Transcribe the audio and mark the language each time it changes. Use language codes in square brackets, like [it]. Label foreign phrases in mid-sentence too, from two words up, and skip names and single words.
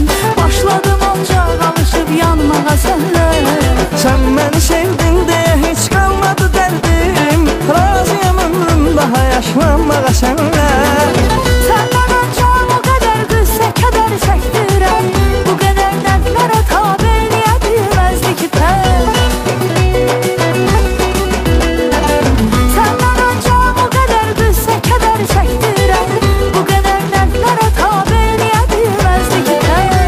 [tr] Başladım ancak alışıp yanmağa senle. Sen beni sevdin diye hiç kalmadı derdim. Razıyım ömrüm daha yaşlanmağa senle. Senden ancak o kadar [az] qüssə kədər çəkdirəm. Bu qədər dərdlərə tabe eləyə bilməzdi ki tək. [tr] Senden ancak o kadar [az] qüssə kədər çəkdirəm. Bu qədər dərdlərə tabe eləyə bilməzdi ki tək.